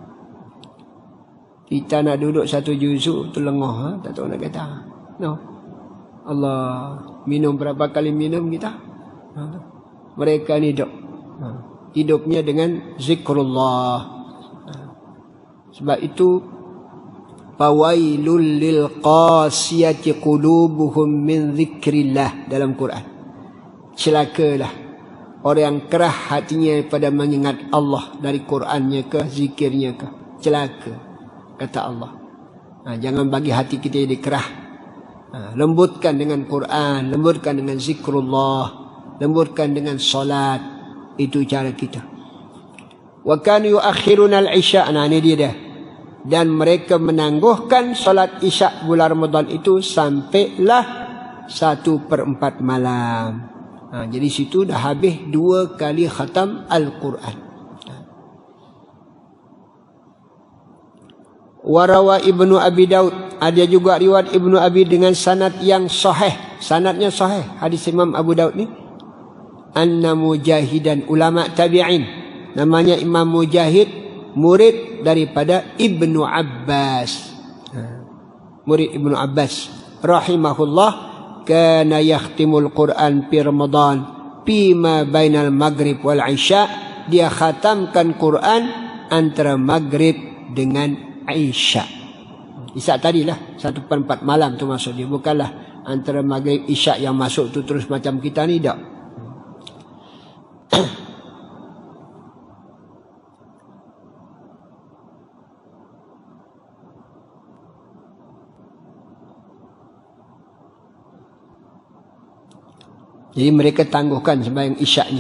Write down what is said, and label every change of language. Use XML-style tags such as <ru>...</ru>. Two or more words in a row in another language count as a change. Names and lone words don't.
<ms>Kita nak duduk 1 juzuk tu lengah, tak tahu nak kata. Allah, minum berapa kali minum kita? Mereka ni hidupnya dengan zikrullah. Sebab itu</ms> <ar>فويل للقاسية قلوبهم من ذكر الله</ar> <ms>dalam Quran. Celakalah orang yang kerah hatinya pada mengingat Allah dari Qurannya ke zikirnya ke. Celaka kata Allah. Jangan bagi hati kita jadi kerah. Lembutkan dengan Quran, lembutkan dengan zikrullah, lembutkan dengan solat. Itu cara kita.</ms> <ar>وكانوا يؤخرون العشاء.</ar> <ms>Ini dia dah. Dan mereka menangguhkan solat isyak bulan Ramadan itu sampailah 1/4 malam. Jadi situ dah habis 2 kali khatam Al-Quran.</ms> <ar>وروى ابن أبي داود.</ar> <ms>Ada juga riwayat Ibnu Abi dengan sanad yang sahih. Sanadnya sahih. Hadis Imam Abu Daud ni. Anna Mujahidan, ulama tabi'in. Namanya Imam Mujahid, murid daripada Ibnu Abbas. Murid Ibnu Abbas. Rahimahullah.</ms> <ar>كان يختم القرآن في رمضان فيما بين المغرب والعشاء.</ar> <ms>Dia khatamkan Quran antara maghrib dengan isya. Isya tadilah 1/4 malam tu maksud dia. Bukanlah antara maghrib isya yang masuk tu terus macam kita ni, tak. Jadi mereka tangguhkan sembahyang isyaknya.</ms>